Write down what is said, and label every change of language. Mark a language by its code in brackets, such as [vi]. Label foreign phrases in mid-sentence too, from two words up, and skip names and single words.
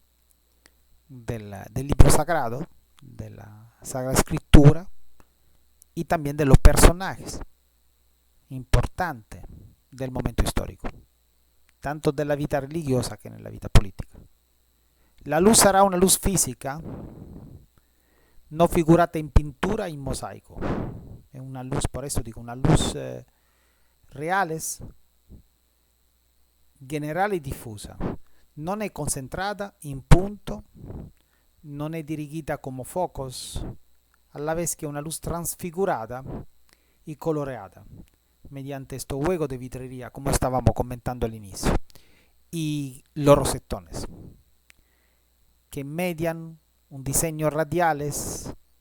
[es] del libro sagrado, de la Sagrada Escritura, y también de los personajes importantes del momento histórico, tanto de la vida religiosa que en la vida política. La luz será una luz física, no [it] figurata in pintura e in mosaico. [es] È una luz, por eso digo, una luz reales, [it] generale e diffusa. Non è concentrata in punto, non è [es] dirigida como focos, a la vez que una luz transfigurada y coloreada mediante este juego de vidrería, como estábamos comentando al inicio, y los rosetones que median un diseño radiales